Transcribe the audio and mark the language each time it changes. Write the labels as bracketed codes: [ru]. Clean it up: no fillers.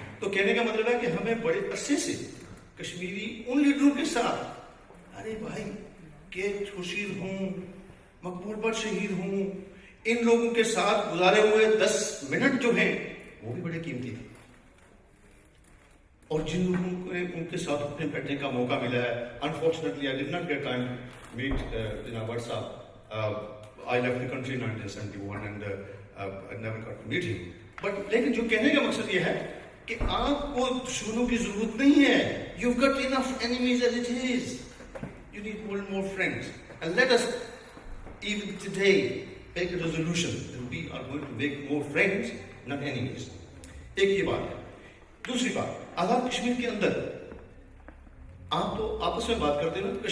[ur] تو کہنے کا مطلب ہے کہ ہمیں بڑے عرصے سے کشمیری ان لیڈروں کے ساتھ ارے بھائی کہ خورشید ہوں مقبول بٹ شہید ہوں ان لوگوں کے ساتھ گزارے ہوئے 10 منٹ جو ہیں وہ بھی بڑے قیمتی تھے. اور جن لوگوں کو ان کے ساتھ اپنے بیٹھنے کا موقع ملا ہے [en] unfortunately I did not get time to meet [ur] جناب وٹ صاحب. [en] I left the country in 1971 and I never got to meet him. [ur] But لیکن جو کہنے کا مقصد یہ ہے کہ آپ کو دشمنوں کی ضرورت نہیں ہے. [en] You've got enough enemies as it is. You need more friends. And let us even today make a resolution that we are going to make more friends, not enemies. [ur] ایک یہ بات ہے. دوسری بات آزاد کشمیر کے اندر آپ تو آپس میں بات کرتے ہیں نا.